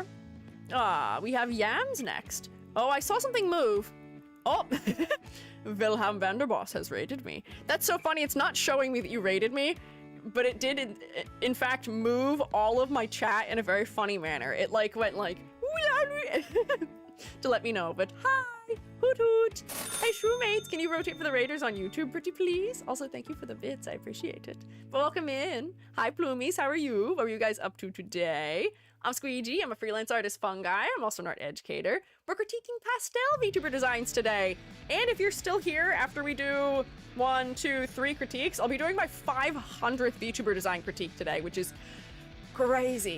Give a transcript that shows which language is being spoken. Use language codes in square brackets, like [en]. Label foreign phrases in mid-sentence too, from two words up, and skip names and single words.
[en] We have Yams next. Oh, I saw something move. Oh, Wilhelm Vanderboss has rated me. That's so funny. It's not showing me that you rated me, but it did, in fact, move all of my chat in a very funny manner. It like went like to let me know. But hi, hoot hoot. Hey, Shroomates, can you rotate for the raiders on YouTube, pretty please? Also, thank you for the bits. I appreciate it. But welcome in. Hi, Plumies. How are you? What are you guys up to today? I'm Squiiji. I'm a freelance artist, Fungi. I'm also an art educator. We're critiquing Pastel Vtuber Designs today. And if you're still here after we do 1, 2, 3 critiques, I'll be doing my 500th Vtuber Design critique today, which is Crazy.